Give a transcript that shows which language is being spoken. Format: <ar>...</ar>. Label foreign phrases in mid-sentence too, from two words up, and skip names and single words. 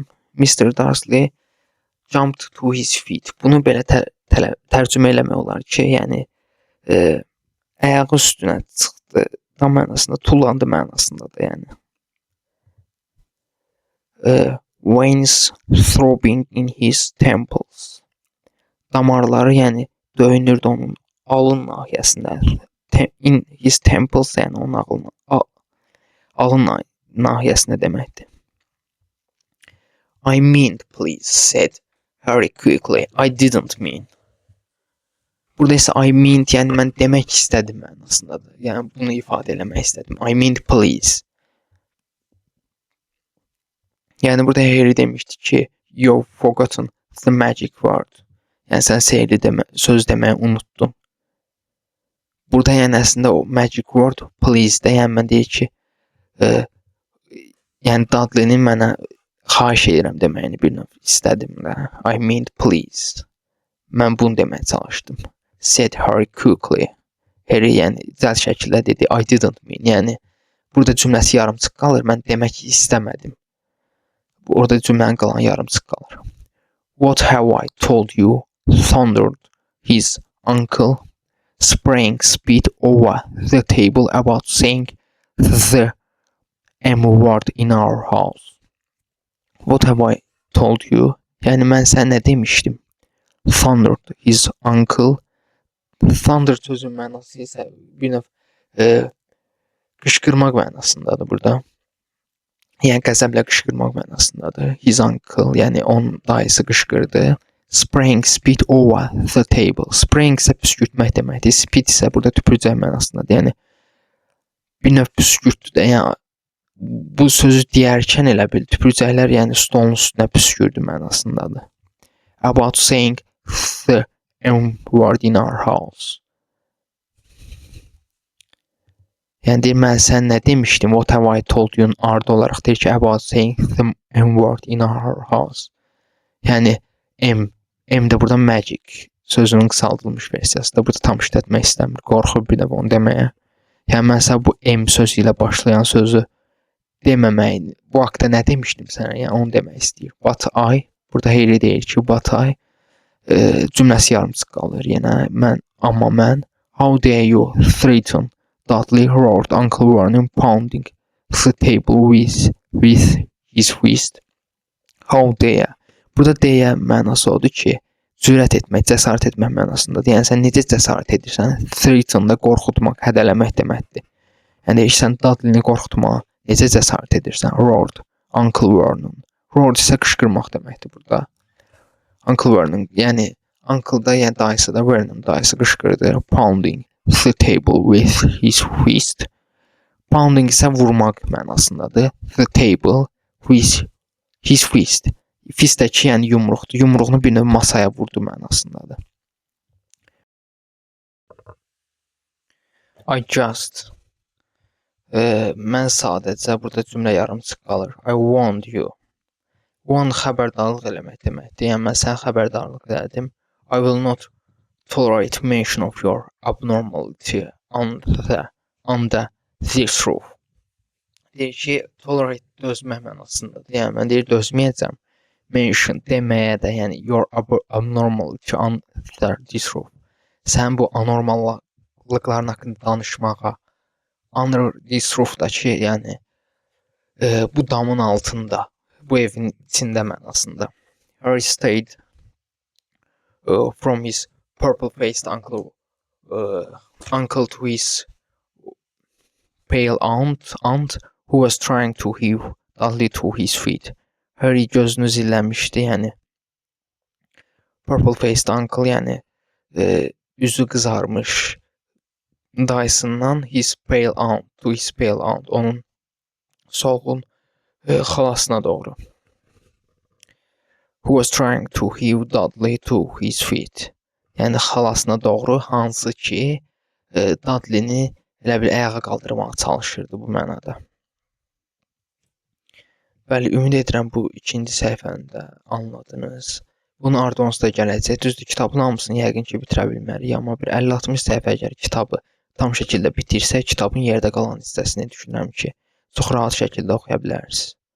<en>Mr. Darsley jumped to his feet.</en> <az>Bunu belə tərcümə eləmək olar ki, yəni ayağı üstünə çıxdı da mənasında, tullandı mənasındadır, yəni.</az> <en>Veins throbbing in his temples.</en> <az>Damarları, yəni döyünürdü onun alın nahiyəsində.</az> <en>In his temples,</en> <az>yəni onun alın nahiyəsində deməkdir.</az> <en>I mean, please, said Harry quickly. I didn't mean.</en> <az>Burada isə</az> <en>I mean,</en> <az>yəni mən demək istədim mənasındadır. Yəni bunu ifadə eləmək istədim.</az> <en>I mean, please.</en> <az>Yəni burada Harry demişdi ki,</az> <en>you've forgotten the magic word.</en> <az>Yəni sən sehirli söz deməyi unuttun. Burada yəni əslində o</az> <en>magic word please</en> <az>də, yəni mən deyir ki, yəni Dudley'nin mənə xahiş edirəm deməyini bir növ istədim də.</az> <en>I mean please.</en> <az>Mən bunu deməyə çalışdım.</az> <en>Said Harry quickly. Harry</en> <az>yəni cəld şəkildə dedi</az> <en>I didn't mean.</en> <az>Yəni burada cümləsi yarımçıq qalır. Mən demək istəmədim. Orada cümlənin qalan yarımçıq qalır.</az> <en>What have I told you? Thundered his uncle, spraying spit over the table about saying the M word in our house. What have I told you?</en> <az>Yəni mən sənə nə demişdim?</az> <en>Thundered his uncle.</en> <az>Thunder sözün mənası isə bir növ qışqırmaq mənasındadır burada. Yəni qəzəblə qışqırmaq mənasındadır.</az> <en>His uncle,</en> <az>yəni onun dayısı qışqırdı.</az> <en>Spraying spit over the table.</en> <az>Spraying isə püskürtmək deməkdir. Spit isə burada tüpürcək mənasındadır. Yəni bir növ püskürtdü də. Yəni bu sözü deyərkən elə bil tüpürcəklər yəni stolun üstünə püskürdü mənasındadır.</az> <en>About saying the M word in our house.</en> <az>Yəni deyir, mən sən nə demişdim?</az> <en>What have I told you?</en> <az>Ardı olaraq deyir ki,</az> <en>about saying the M word in our house.</en> <az>Yəni M də burada magic sözünün qısaldılmış versiyası da burada tam işlətmək istəmir. Qorxur bir də onu deməyə. Yəni mən bu M sözü ilə başlayan sözü deməməyin. Bu haqda nə demişdim sənə? Yəni onu demək istəyir.</az> <en>But I,</en> <az>burada Harry deyir ki,</az> <en>but I</en> <az>cümləsi yarımçıq qalır yenə. Amma mən</az> <en>how dare you threaten Dudley roared Uncle Vernon pounding the table with his fist. How dare.</en> <az>Burada dare mənası odur ki, cürət etmək, cəsarət etmək mənasındadır. Yəni sən necə cəsarət edirsən? Threaten da qorxutmaq, hədələmək deməkdir. Yəni sən Dudley-ni qorxutmağa necə cəsarət edirsən?</az> <en>Roared Uncle Vernon.</en> <az>Roared isə qışqırmaq deməkdir burada. Uncle Vernon, yəni Uncle da, yəni dayısı da, Vernon dayısı qışqırdı.</az> <en>Pounding the table with his fist.</en> <az>Pounding isə vurmaq mənasındadır.</az> <en>The table with his fist.</en> <az>Fistdəki yəni yumruqdur. Yumruğunu bir növ masaya vurdu mənasındadır.</az> <en>I just.</en> <az>Mən sadəcə burada cümlə yarımçıq qalır.</az> <en>I warned you. Warn</en> <az>xəbərdarlıq eləmək deməkdir. Yəni mən sənə xəbərdarlıq elədim.</az> <en>I will not tolerate mention of your abnormality on this roof.</en> <az>Deyir ki, tolerate dözmək mənasındadır. Yəni mən deyir dözməyəcəm.</az> <en>Mention</en> <az>deməyə də, yəni</az> <en>your abnormality on this roof.</en> <az>Sən bu anormallıqların haqqında danışmağa,</az> <en>under this roof-dakı,</en> <az>yəni bu damın altında, bu evin içində mənasında.</az> <en>Harry stayed from his purple-faced uncle to his pale aunt who was trying to heave Dudley to his feet.</en> <az>Harry gözünü zilləmişdi, yəni</az> <en>purple-faced uncle,</en> <az>yəni üzü qızarmış dayısından</az> <en>his pale aunt,</en> <az>onun solğun xalasına doğru.</az> <en>Who was trying to heave Dudley to his feet.</en> <az>Yəni xalasına doğru, hansı ki Dudley-ni elə bil ayağa qaldırmağa çalışırdı bu mənada. Bəli, ümid edirəm bu ikinci səhifəni də anladınız. Bunun ardınca da gələcək. Düzdür, kitabın hamısını yəqin ki bitirə bilmərik, amma bir 50-60 səhifə əgər kitabı tam şəkildə bitirsək, kitabın yerdə qalan hissəsini düşünürəm ki, çox rahat şəkildə oxuya bilərsiniz.</az>